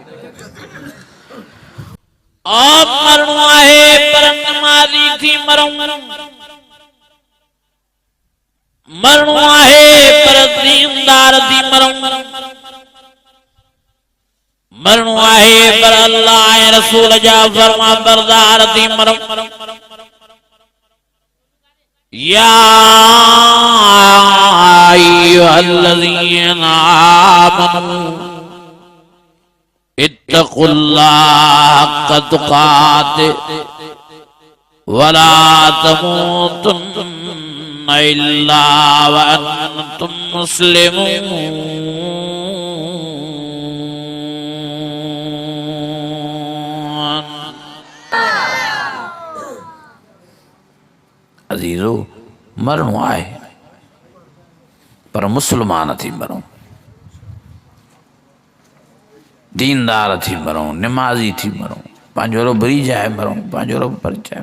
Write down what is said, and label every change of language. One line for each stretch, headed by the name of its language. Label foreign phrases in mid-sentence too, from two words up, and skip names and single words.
Sindhi: मरणो आहे पर नमाज़ी थी मरूं, मरणो आहे पर दीनदार थी मरूं, मरणो आहे पर अल्लाह ऐं रसूल जा फरमा बरदार थी मरूं।
Arabic: يا أيها الذين آمنوا اتقوا الله حق تقاته ولا تموتن إلا وأنتم مسلمون.
Sindhi: अजीजो, मरणो आहे पर मुसलमान थी मरूं, दीनदार थी मरूं, निमाज़ी थी मरूं, पंहिंजो रब रिझाए मरूं, पंहिंजो रब परिचाए।